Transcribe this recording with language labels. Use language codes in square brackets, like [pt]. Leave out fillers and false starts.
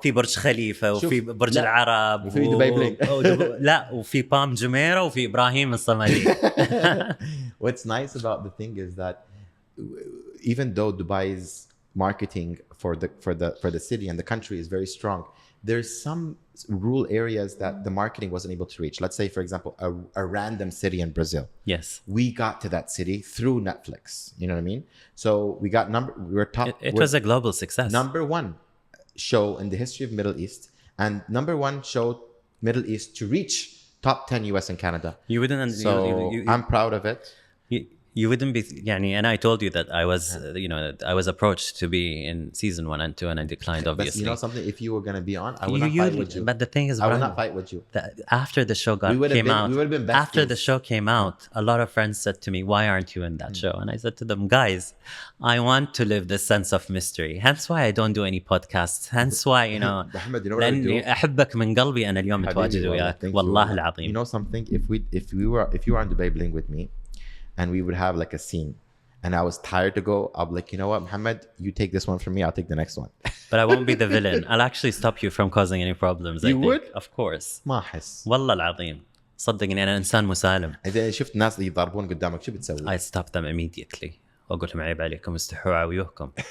[ar] في برج خليفة وفي برج العرب وفي دبي بلينج. لا وفي بام جميرة وفي إبراهيم الصمالي. [en] What's nice about the thing is that even though Dubai's marketing for the city and the country is very strong, there's some rural areas that the marketing wasn't able to reach. Let's say, for example, a random city in Brazil. Yes. We got to that city through Netflix. You know what I mean? So we were top. It was a global success. #1 show in the history of Middle East, and #1 show Middle East to reach top 10 US and Canada. You wouldn't. So I'm proud of it. You wouldn't be, and I told you that I was, I was approached to be in season 1 and 2, and I declined, obviously. But you know something? If you were going to be on, I would not fight with you. But the thing is, I would not fight with you. After the show came out, after the show came out, a lot of friends said to me, why aren't you in that show? And I said to them, guys, I want to live this sense of mystery. Hence why I don't do any podcasts. Hence why, محمد, you know what I do? [ar] لأني أحبك من قلبي أنا اليوم متواجد وياك والله العظيم. [en] You know something? If you were on Dubai Bling with me, and we would have like a scene, and I was tired to go, I'll be like, you know what, Mohammed, you take this one from me, I'll take the next one. But I won't be the villain. I'll actually stop you from causing any problems. You would? Of course. [ar] ما أحس. والله العظيم. صدقني أنا إنسان مسالم. إذا شفت ناس اللي يضربون قدامك شو بتسوي؟ [en] I stop them immediately. [ar] واقول لهم عيب عليكم استحوا عويوكم.